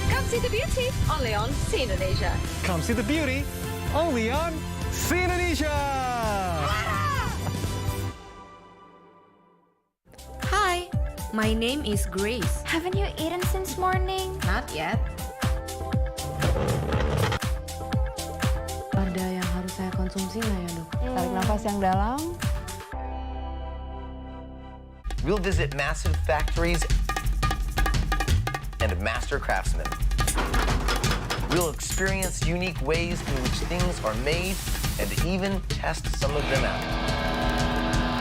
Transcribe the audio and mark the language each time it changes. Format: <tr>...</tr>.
<en>see the beauty only on See Indonesia. Come see the beauty only on See Indonesia. Hi, my name is Grace. Haven't you eaten since morning? Not yet.</en> <id>Ada yang harus saya konsumsi nggak ya, Dok? Tarik nafas yang dalam.</id> <en>We'll visit massive factories and master craftsmen. We'll experience unique ways in which things are made and even test some of them out.</en>